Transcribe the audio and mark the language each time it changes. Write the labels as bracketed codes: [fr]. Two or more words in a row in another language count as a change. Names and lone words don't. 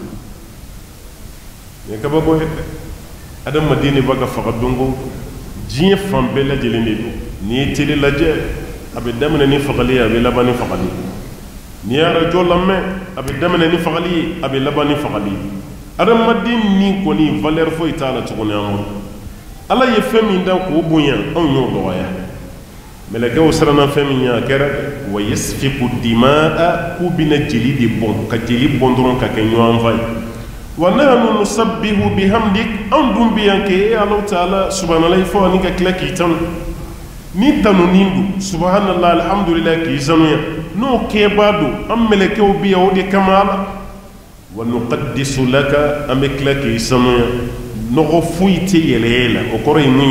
[bm] ni kabako ye dɛ adamaden de b'a ka faga donko diɲɛ fan bɛɛ lajɛlen de don n'i ye tele lajɛ a bɛ daminɛ ni fagali ye a bɛ laban ni fagali n'i ye arajo lamɛn a bɛ daminɛ ni fagali ye a bɛ laban ni fagali ye adamaden ni kɔni valeur foyi t'a la tuguni an kɔrɔ ala ye fɛn min dan k'o bonya anw y'o dɔgɔya mɛlɛkɛw siranna fɛn min ɲɛ a kɛra [ar] ويسفك الدماء [bm] k'u bɛna jeli de bɔn ka jeli bɔn dɔrɔn ka kɛ ɲɔgɔn fa ye [ar] ونحن نسبح بحمدك [bm] anw dun bɛ yan k'e ala taala subhanalahi fɔ ani ka tila k'i tanu ni tanunin don [ar] سبحان الله الحمد لله [bm] k'i sanuya n'o kɛbaa don an mɛlɛkɛw bɛ yan o de kama ala [ar] ونقدس لك [bm] an bɛ tila k'i sanuya nɔgɔ foyi tɛ yɛlɛ la o kɔrɔ ye mun ye